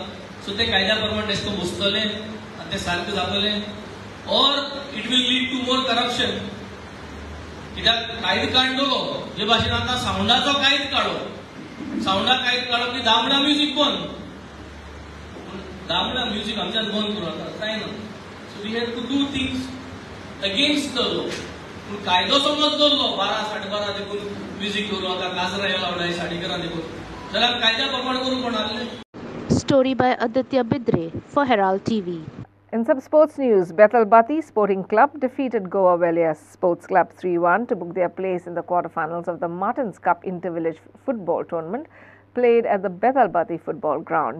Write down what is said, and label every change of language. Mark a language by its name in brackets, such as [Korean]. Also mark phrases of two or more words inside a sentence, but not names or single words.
[Konkani] सो ते कायद्या प्रमाणे एश कोन बसतले आनी ते सारकें जातलें और [English] it will lead to more corruption. [Konkani] कित्याक कायदो काडलो जे भाशेन आतां सावंडाचो कायदो काडलो. सावंडा कायदो काडप की दामडा म्युजीक बंद. दामडा म्युजीक आमच्यान बंद करूं आतां जायना. [English] so we have to do things against the law. पूण कायदो समज दवरलो 12-12:30 देखून म्युजीक दवरलो आतां काजरां लावडाय 11:30 देखून जाल्यार कायद्या प्रमाण करूंक कोणाले. Story by Aditya Bidre for Herald TV. In some sports news, Bethel Bati Sporting Club defeated Goa Valias Sports Club 3-1 to book their place in the quarterfinals of the Martins Cup Intervillage Football Tournament played at the Bethel Bati Football Ground.